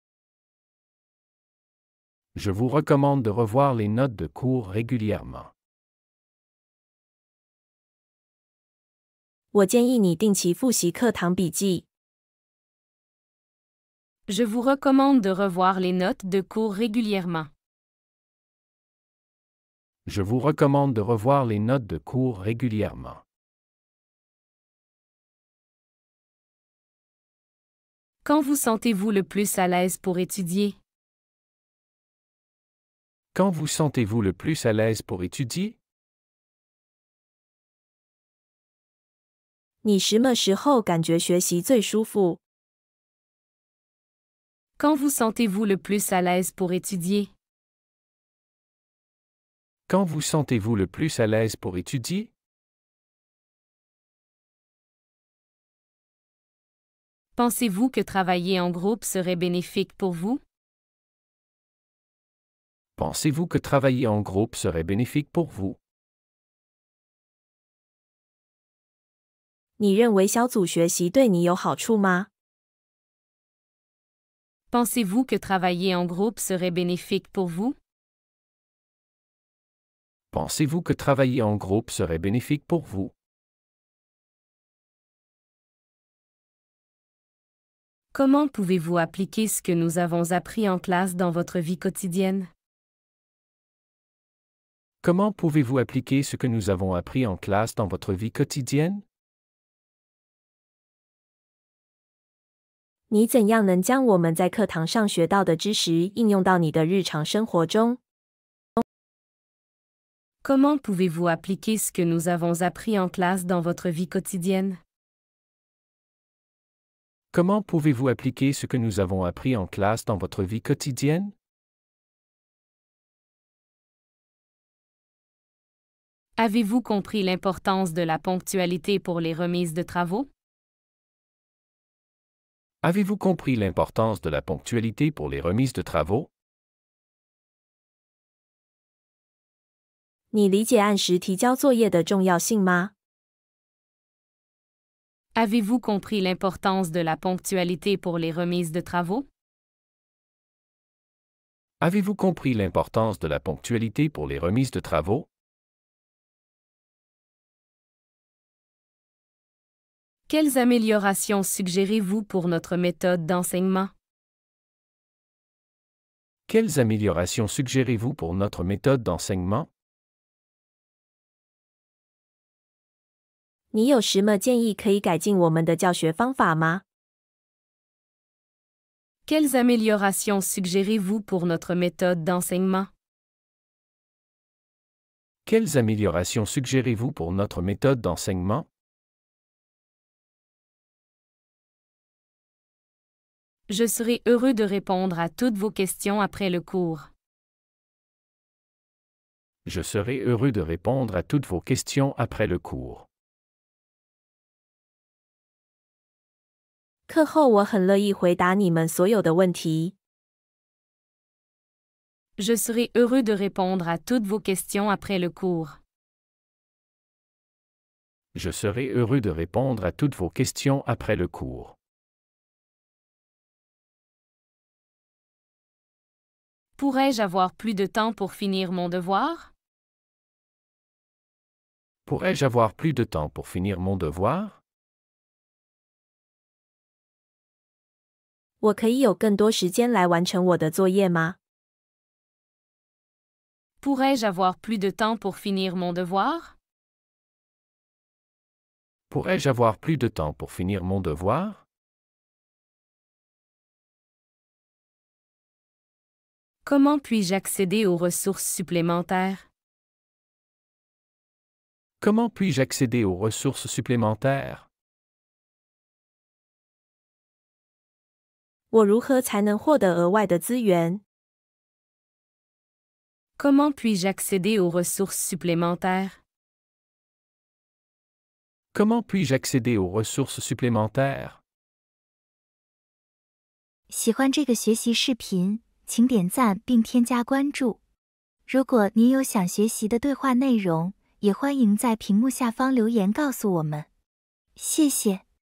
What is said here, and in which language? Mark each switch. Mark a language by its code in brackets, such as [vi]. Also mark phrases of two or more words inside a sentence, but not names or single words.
[fr] Je vous recommande de revoir les notes de cours régulièrement. [zh] 我建议你定期复习课堂笔记。 [fr] Je vous recommande de revoir les notes de cours régulièrement. Je vous recommande de revoir les notes de cours régulièrement. Quand vous sentez-vous le plus à l'aise pour étudier? Quand vous sentez-vous le plus à l'aise pour étudier? [zh] 你什么时候感觉学习最舒服？ [fr] Quand vous sentez-vous le plus à l'aise pour étudier? Quand vous sentez-vous le plus à l'aise pour étudier? Pensez-vous que travailler en groupe serait bénéfique pour vous? Pensez-vous que travailler en groupe serait bénéfique pour vous? [zh] 你认为小组学习对你有好处吗？ [fr] Pensez-vous que travailler en groupe serait bénéfique pour vous? Pensez-vous que travailler en groupe serait bénéfique pour vous? Comment pouvez-vous appliquer ce que nous avons appris en classe dans votre vie quotidienne? Comment pouvez-vous appliquer ce que nous avons appris en classe dans votre vie quotidienne? [zh] 你怎样能将我们在课堂上学到的知识应用到你的日常生活中？ [fr] Comment pouvez-vous appliquer ce que nous avons appris en classe dans votre vie quotidienne? Comment pouvez-vous appliquer ce que nous avons appris en classe dans votre vie quotidienne? Avez-vous compris l'importance de la ponctualité pour les remises de travaux? Avez-vous compris l'importance de la ponctualité pour les remises de travaux? [zh] 你理解按时提交作业的重要性吗？ [fr] Avez-vous compris l'importance de la ponctualité pour les remises de travaux? Avez-vous compris l'importance de la ponctualité pour les remises de travaux? Quelles améliorations suggérez-vous pour notre méthode d'enseignement? Quelles améliorations suggérez-vous pour notre méthode d'enseignement? [zh] 你有什么建议可以改进我们的教学方法吗？ [fr] Quelles améliorations suggérez-vous pour notre méthode d'enseignement? Quelles améliorations suggérez-vous pour notre méthode d'enseignement? Je serai heureux de répondre à toutes vos questions après le cours. Je serai heureux de répondre à toutes vos questions après le cours. [zh] 课后我很乐意回答你们所有的问题。 [fr] Je serai heureux de répondre à toutes vos questions après le cours. Je serai heureux de répondre à toutes vos questions après le cours. Pourrais-je avoir plus de temps pour finir mon devoir? Pourrais-je avoir plus de temps pour finir mon devoir? [zh] 我可以有更多时间来完成我的作业吗？ [fr] Pourrais-je avoir plus de temps pour finir mon devoir? Pourrais-je avoir plus de temps pour finir mon devoir? Comment puis-je accéder aux ressources supplémentaires? Comment puis-je accéder aux ressources supplémentaires? [zh] 我如何才能获得额外的资源？ [fr] Comment puis-je accéder aux ressources supplémentaires? Comment puis-je accéder aux ressources supplémentaires? [zh] 喜欢这个学习视频，请点赞并添加关注。如果您有想学习的对话内容，也欢迎在屏幕下方留言告诉我们。谢谢。